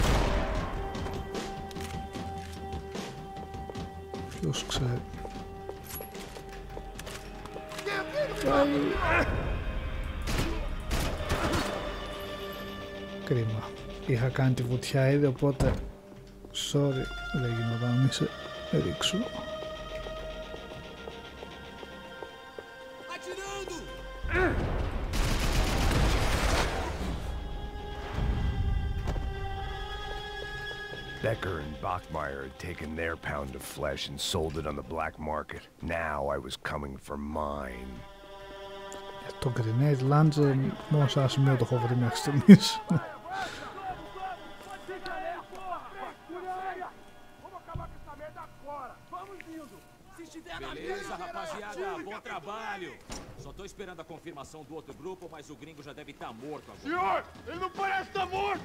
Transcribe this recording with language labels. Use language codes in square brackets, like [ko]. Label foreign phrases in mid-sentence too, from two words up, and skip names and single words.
[el] Ποιος ξέρει. Κρίμα. Είχα κάνει τη βουτιά ήδη, οπότε sorry, δεν γινόταν να μη σε ρίξω. [en] Becker and Bachmeyer had taken their pound of flesh and sold it on the black market. Now I was coming for mine. [el] Το [en] grenade launcher [el] μόνο σε ένα σημείο το έχω βρει μέχρι στιγμής. [pt] Beleza, rapaziada, bom trabalho. Só tô esperando a confirmação do outro grupo, mas o gringo já deve estar morto agora. Senhor, ele não parece estar morto!